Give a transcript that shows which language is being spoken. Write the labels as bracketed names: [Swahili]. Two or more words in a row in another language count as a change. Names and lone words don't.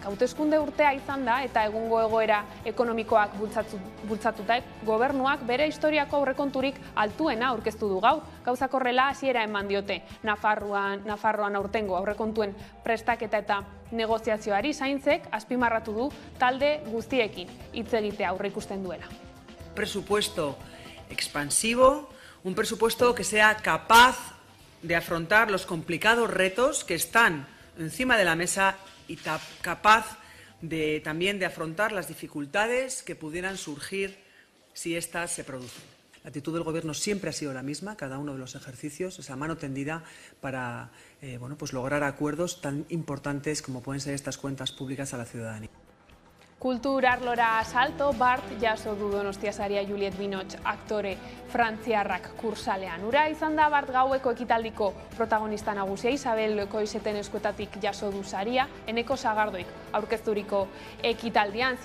[Basque] Hauteskunde urtea izan da eta egungo egoera ekonomikoak bultzatuta gobernua gobernuak bere historiako aurrekonturik altuena aurkeztu du gaur. Gauzak horrela hasiera eman diote Nafarroan aurtengo aurrekontuen prestaketa eta negoziazioari zaintzek azpimarratu du talde guztiekin hitz egitea aurreikusten duela. [Spanish] Presupuesto expansivo, un presupuesto que sea capaz de afrontar los complicados retos que están encima de la mesa y capaz también de afrontar las dificultades que pudieran surgir si éstas se producen. La actitud del Gobierno siempre ha sido la misma, cada uno de los ejercicios, esa mano tendida para lograr acuerdos tan importantes como pueden ser estas cuentas públicas a la ciudadanía. [Basque] Kultur arlora salto, Bart jaso du Donostia saria Juliet Binoche aktore frantziarrak kursalean. Ura izan da Bart gaueko ekitaldiko protagonista nagusia, Isabel Koizeten eskuetatik jaso du saria, Eneko Sagardoik aurkezturiko ekitaldian.